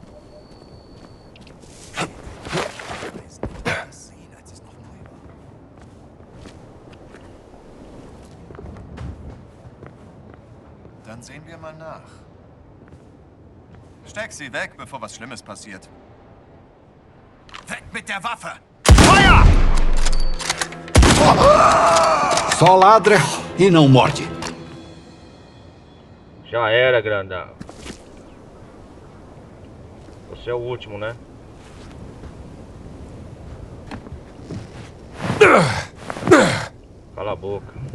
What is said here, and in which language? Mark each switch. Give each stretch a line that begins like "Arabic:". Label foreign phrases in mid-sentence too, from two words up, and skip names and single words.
German: Dann sehen wir mal nach. Steck sie weg, bevor was Schlimmes passiert. Weg mit der Waffe! Feuer!
Portuguese: Só ladra e não morde. Já era, grandão. Você é o último, né? Cala a boca.